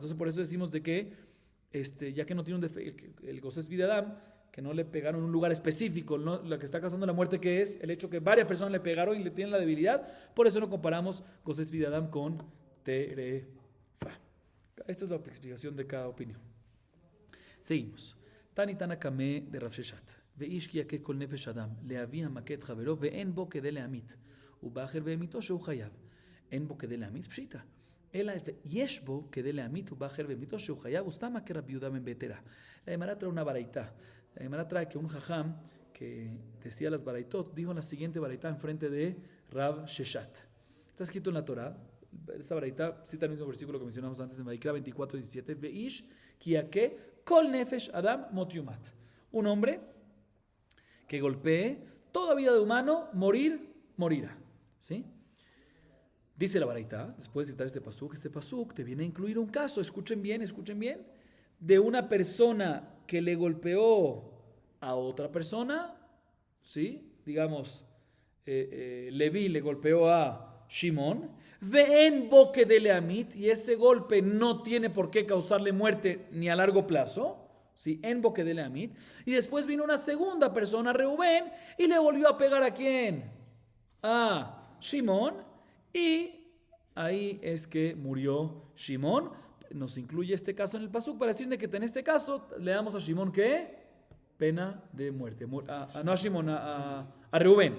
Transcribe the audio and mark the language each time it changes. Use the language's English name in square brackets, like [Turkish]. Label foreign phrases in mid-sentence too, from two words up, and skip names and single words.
[Spanish] Entonces, por eso decimos de que, ya que no tiene un defecto, el [Hebrew] גוסס בידי אדם, [Spanish] que no le pegaron en un lugar específico, ¿no? Lo que está causando la muerte, que es el hecho que varias personas le pegaron y le tienen la debilidad. Por eso no comparamos [Hebrew] גוסס בידי אדם [Spanish] con terefá. Esta es la explicación de cada opinión. Seguimos. [Aramaic] תני תנא קמיה [Spanish] de Rav Sheshat. [Hebrew] ואיש כי יכה כל נפש אדם, להביא המכה את חברו, ואין בו כדי להמית. ובאחר והמיתו שהוא חייב. אין בו כדי להמית פשיטה. אלא יש בו כדי להמית ובאחר והמיתו שהוא חייב, וסתם מכה רבי יהודה בן בתרא. [Spanish] La Gemara trae una baraita. La Gemara trae que un jajam que decía las baraitot dijo la siguiente baraita enfrente de Rav Sheshat. Está escrito en la Torah. Esta baraita cita el mismo versículo que mencionamos antes en Vaikra 24:17. [Hebrew] ואיש כי יכה כל נפש אדם מות יומת. [Spanish] Un hombre que golpee toda vida de humano, morirá. ¿Sí? Dice la baraita, después de citar este pasuk te viene a incluir un caso, escuchen bien, de una persona que le golpeó a otra persona, ¿sí? Digamos, Leví le golpeó a Shimón, [Hebrew] ואין בו כדי להמית, [Spanish] y ese golpe no tiene por qué causarle muerte ni a largo plazo, ¿sí? [Hebrew] אין בו כדי להמית, [Spanish] y después vino una segunda persona, Reubén, y le volvió a pegar ¿a quién? A Shimón, y ahí es que murió Shimón. Nos incluye este caso en el pasuk para decirle que en este caso le damos a Shimón ¿qué? Pena de muerte. No a Shimón, a Reubén.